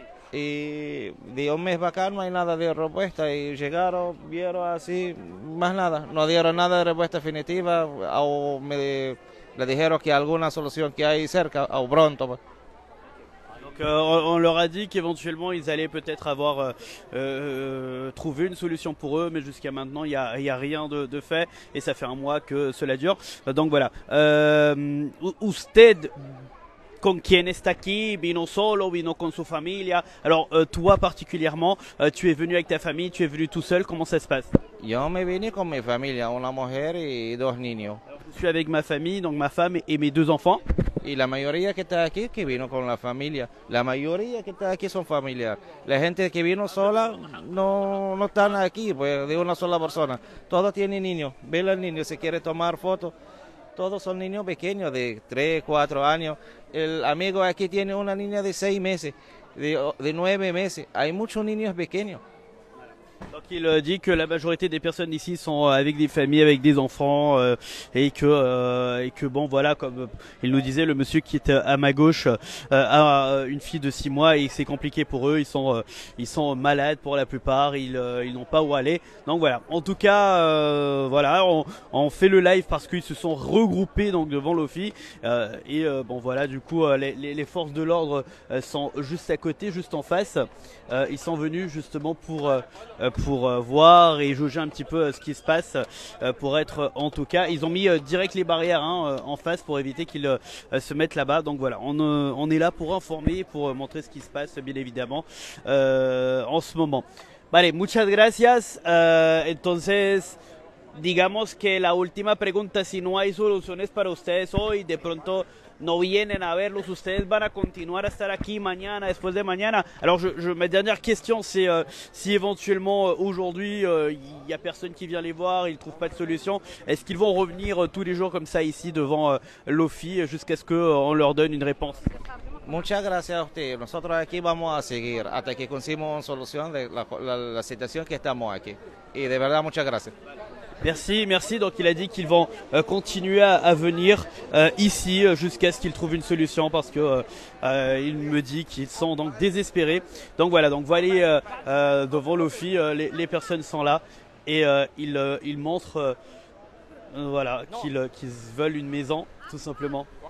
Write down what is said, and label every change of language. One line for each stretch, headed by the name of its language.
Spanish: Y de un mes para acá no hay nada de respuesta y llegaron, vieron así, más nada, no dieron nada de respuesta definitiva o le dijeron que alguna solución que hay cerca o pronto. Pues.
French: On leur a dit qu'éventuellement ils allaient peut-être avoir trouvé une solution pour eux, mais jusqu'à maintenant il y a rien de fait et ça fait un mois que cela dure. Donc voilà.
Spanish: Usted con quién está aquí, vino solo, vino con su familia.
French: Alors toi particulièrement, tu es venu avec ta famille, tu es venu tout seul, comment ça se passe?
Spanish: Yo me vine con mi familia, una mujer y dos niños.
French: Alors, je suis avec ma famille, donc ma femme et mes deux enfants.
Spanish: Y la mayoría que está aquí que vino con la familia. La mayoría que está aquí son familiares. La gente que vino sola no están aquí, pues de una sola persona. Todos tienen niños. Ve al niño, si quiere tomar fotos. Todos son niños pequeños de 3, 4 años. El amigo aquí tiene una niña de 6 meses, de 9 meses. Hay muchos niños pequeños.
French: Donc il dit que la majorité des personnes ici sont avec des familles, avec des enfants et que bon voilà, comme il nous disait le monsieur qui est à ma gauche a une fille de 6 mois et c'est compliqué pour eux, ils sont malades pour la plupart, ils n'ont pas où aller. Donc voilà, en tout cas voilà, on fait le live parce qu'ils se sont regroupés donc devant l'OFI et bon voilà, du coup les forces de l'ordre sont juste à côté, juste en face. Ils sont venus justement pour voir et jauger un petit peu ce qui se passe pour être en tout cas, ils ont mis direct les barrières en face pour éviter qu'ils se mettent là-bas. Donc voilà, on est là pour informer, pour montrer ce qui se passe bien évidemment en ce moment.
Spanish: Vale, muchas gracias. Entonces digamos que la última pregunta, si no hay soluciones para ustedes hoy, de pronto no vienen a verlos, ustedes van a continuar a estar aquí mañana, después de mañana.
French: Alors ma dernière question c'est si éventuellement aujourd'hui il y a personne qui vient les voir, ils trouvent pas de solution, est-ce qu'ils vont revenir tous les jours comme ça ici devant l'OFI jusqu'à ce qu'on leur donne une réponse?
Spanish: Muchas gracias a usted. Nosotros aquí vamos a seguir hasta que consigamos una solución de la situación que estamos aquí. Y de verdad, muchas gracias.
French: Merci, merci. Donc il a dit qu'ils vont continuer à venir ici jusqu'à ce qu'ils trouvent une solution parce que il me dit qu'ils sont donc désespérés. Donc voilà, donc voilà devant l'OFI, les personnes sont là et ils montrent voilà qu'ils veulent une maison tout simplement.